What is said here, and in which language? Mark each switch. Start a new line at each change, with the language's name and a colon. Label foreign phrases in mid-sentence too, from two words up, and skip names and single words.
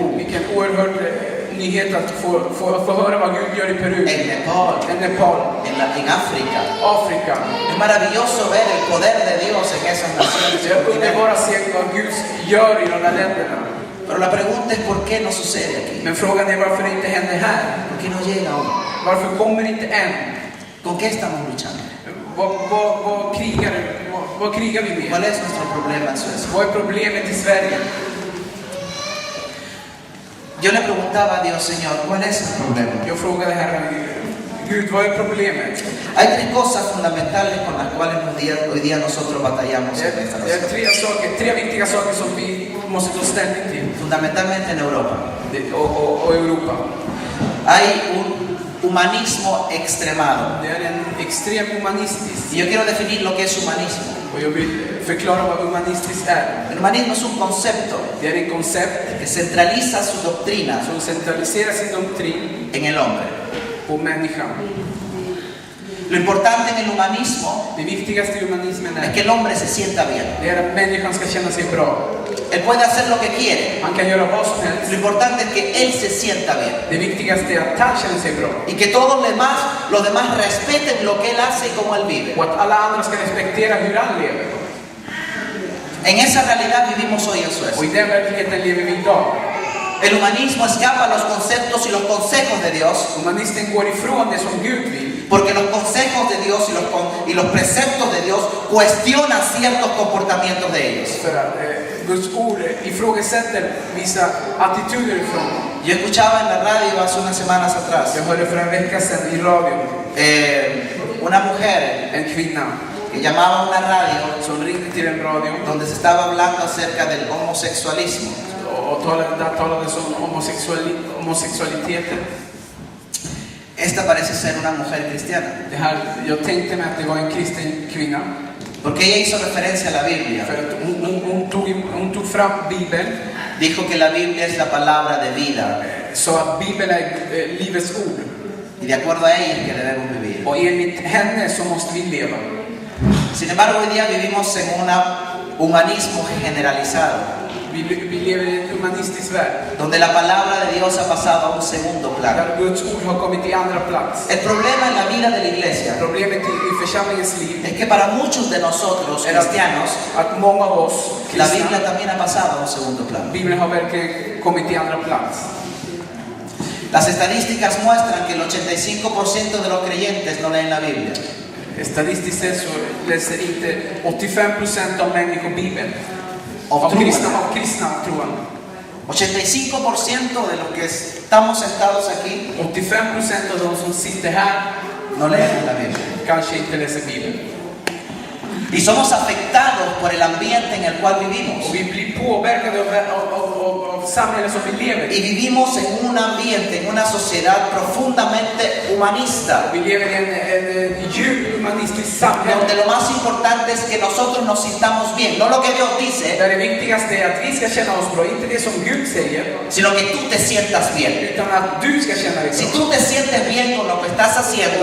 Swedish: Vilken oerhörd nyhet att få höra vad Gud gör i Peru,
Spanish: en Nepal,
Swedish: Nepal,
Spanish: en África.
Swedish: Afrika.
Spanish: Es maravilloso ver el poder de Dios en esas naciones.
Swedish: Det är underbart att se vad Gud gör i de här länderna.
Spanish: Pero la pregunta es ¿por qué no sucede aquí?
Swedish: Men frågan är varför det inte händer här.
Spanish: ¿Por qué no llega aún?
Swedish: Varför kommer det inte än?
Spanish: ¿Con qué estamos luchando?
Swedish: Vad krigar vi
Spanish: ¿Cuál
Swedish: med?
Spanish: es nuestro problema en Suecia?
Swedish: Vad är problemet i Sverige?
Spanish: Yo le preguntaba a Dios, Señor, ¿cuál es el problema?
Swedish: Jag frågade Herren, Gud, vad är problemet?
Spanish: Hay tres cosas fundamentales con las cuales hoy día nosotros batallamos en esta
Swedish: Det är
Spanish: nación.
Swedish: tre viktiga saker som vi måste ta ställning till.
Spanish: Fundamentalmente en Europa.
Swedish: Och Europa.
Spanish: Hay un humanismo extremado.
Swedish: Det är en extrem humanistisk.
Spanish: Y yo quiero definir lo que es humanismo.
Swedish: Och jag vill förklara vad humanistiskt är.
Spanish: El humanismo es un concepto
Swedish: Det är en koncept
Spanish: que centraliza su doctrina
Swedish: som centraliserar sin doktrin
Spanish: en el hombre.
Swedish: på människan.
Spanish: Lo importante en el humanismo
Swedish: Det viktigaste i humanismen
Spanish: es
Swedish: är
Spanish: que el hombre se sienta bien.
Swedish: det är att människan ska känna sig bra.
Spanish: Él puede hacer lo que quiere.
Swedish: Han kan göra vad som
Spanish: Lo
Swedish: helst.
Spanish: importante es que él se sienta bien.
Swedish: Det viktigaste är att han känner sig bra.
Spanish: Y que todos los demás respeten lo que él hace y cómo él vive.
Swedish: Och att alla andra ska respektera hur han lever.
Spanish: En esa realidad vivimos hoy en
Swedish: Och
Spanish: Suecia.
Swedish: i den verkligheten lever vi idag.
Spanish: El humanismo escapa a los conceptos y los consejos de Dios,
Swedish: Humanisten går ifrån det som Gud vill.
Spanish: porque los consejos de Dios y los preceptos de Dios cuestionan ciertos comportamientos de ellos.
Swedish: För att Guds ord ifrågasätter vissa attityder ifrån.
Spanish: Yo escuchaba en la radio hace unas semanas atrás
Swedish: Jag hörde för en vecka sedan i radion
Spanish: una mujer
Swedish: en kvinna
Spanish: que llamaba a una radio
Swedish: som ringde till en radio
Spanish: donde se estaba hablando acerca del homosexualismo.
Swedish: och talades om homosexualiteten.
Spanish: Esta parece ser una mujer cristiana,
Swedish: Jag tänkte mig att det var en kristen kvinna.
Spanish: porque ella hizo referencia a la Biblia.
Swedish: För att hon tog fram Bibeln.
Spanish: Dijo que la Biblia es la palabra de vida
Swedish: Så att Bibeln är livets ord.
Spanish: y de acuerdo a ella es que debemos vivir.
Swedish: Och enligt henne så måste vi leva.
Spanish: Sin embargo, hoy día vivimos en un humanismo generalizado,
Swedish: Vi lever i en humanistisk värld.
Spanish: donde la palabra de Dios ha pasado a un segundo plano.
Swedish: Där Guds ord har kommit i andra plats.
Spanish: El problema en la vida de la iglesia
Swedish: Problemet i församlingens liv
Spanish: es que para muchos de nosotros cristianos,
Swedish: att många av oss
Spanish: la
Swedish: kristna,
Spanish: Biblia también ha pasado a un segundo plano.
Swedish: Bibeln har verkligen kommit i andra plats.
Spanish: Las estadísticas muestran que el 85% de los creyentes no leen la Biblia.
Swedish: Statistiskt sett så läser inte 85% av människor Bibeln. Av kristna troende.
Spanish: 85% de los que estamos sentados aquí
Swedish: 85% av de som sitter här
Spanish: no leen la Biblia.
Swedish: kanske inte läser Bibeln.
Spanish: Y somos afectados por el ambiente en el cual vivimos.
Swedish: Och vi blir påverkade av samhället som vi lever
Spanish: Y
Swedish: i.
Spanish: vivimos en un ambiente, en una sociedad profundamente humanista,
Swedish: Vi lever i en djup humanistisk samhälle.
Spanish: donde lo más importante es que nosotros nos sintamos bien, no lo que Dios dice,
Swedish: Där det viktigaste är att vi ska känna oss bra, inte det som Gud säger,
Spanish: sino que tú te sientas bien.
Swedish: utan att du ska känna dig
Spanish: Si
Swedish: bra.
Spanish: tú te sientes bien con lo que estás haciendo,